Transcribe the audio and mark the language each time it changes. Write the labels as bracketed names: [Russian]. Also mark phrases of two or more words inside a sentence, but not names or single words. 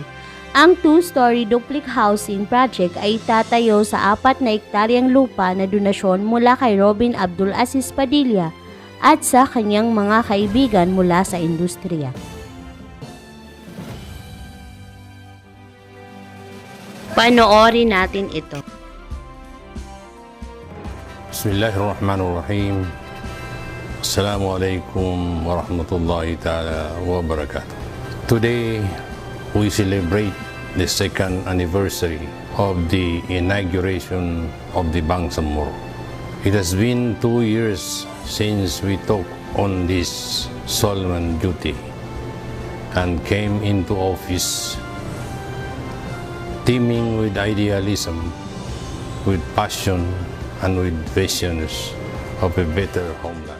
[Filipino] Ang 2-story duplex housing project ay tatayo sa 4 na hektaryang lupa na donasyon mula kay Robin Abdul Aziz Padilla at sa kanyang mga kaibigan mula sa industriya. Panoorin natin ito. [Arabic] Bismillahirrahmanirrahim. السلام عليكم ورحمة الله تعالى وبركاته. [English] Today, we celebrate the 2nd anniversary of the inauguration of the Bangsamoro. It has been 2 years since we took on this solemn duty and came into office teeming with idealism, with passion, and with visions of a better homeland.